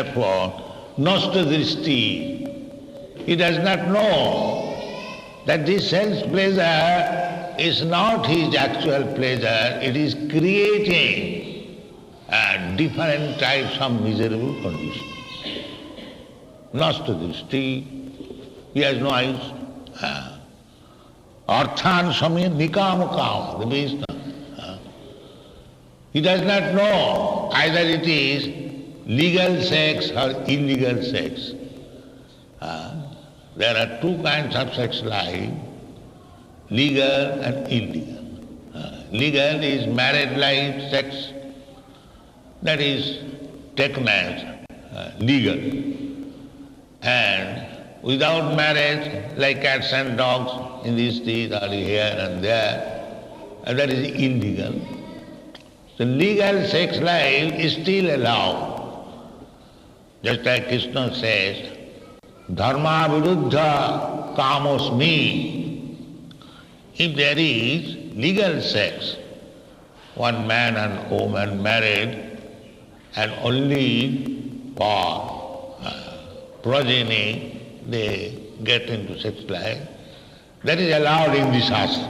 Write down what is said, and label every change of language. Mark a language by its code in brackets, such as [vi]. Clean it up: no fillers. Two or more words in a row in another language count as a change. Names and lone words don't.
[en] Therefore, [sa] Nasta drishti. [en] He does not know that this sense pleasure is not his actual pleasure, it is creating different types of miserable conditions. [sa] Nasta drishti. [en] He has no eyes. [sa] Arthan samya nikama kama, [en] the means. He does not know either it is legal sex or illegal sex. There are two kinds of sex life, legal and illegal. Legal is married life sex, that is taken as legal. And without marriage, like cats and dogs in the street or here and there, that is illegal. The legal sex life is still allowed. Just like Krishna says, [sa] dharma viruddha kamosmi. [en] If there is legal sex, one man and woman married and only for progeny they get into sex life, that is allowed in the Shastra.